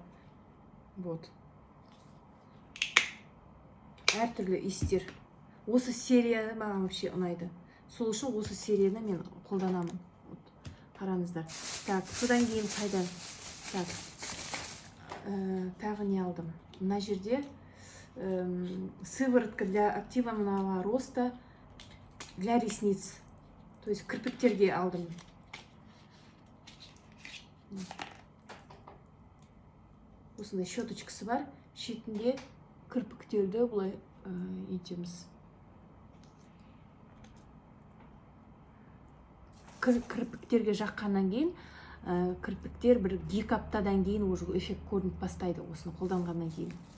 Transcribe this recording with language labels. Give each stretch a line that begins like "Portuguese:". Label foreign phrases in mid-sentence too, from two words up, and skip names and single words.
Kazakh: Вот. Әртүрлі иістер. Осы серия маған вообще ұнайды. Сол үшін осы серияны мен қолданамын. Қараңыздар. Так, содан кейін қайдан? Так, тағы не алдым? Мына жерде
Russian: сыворотка для активного роста для ресниц. То есть
Kazakh: кірпіктерге алдым. Осындай щеточкасы бар. Шетінде кірпіктерді бұлай етеміз. Кірпіктерге жаққаннан кейін, кірпіктер бір 2 аптадан кейін уже эффект көрініп бастайды, осыны қолданғаннан кейін.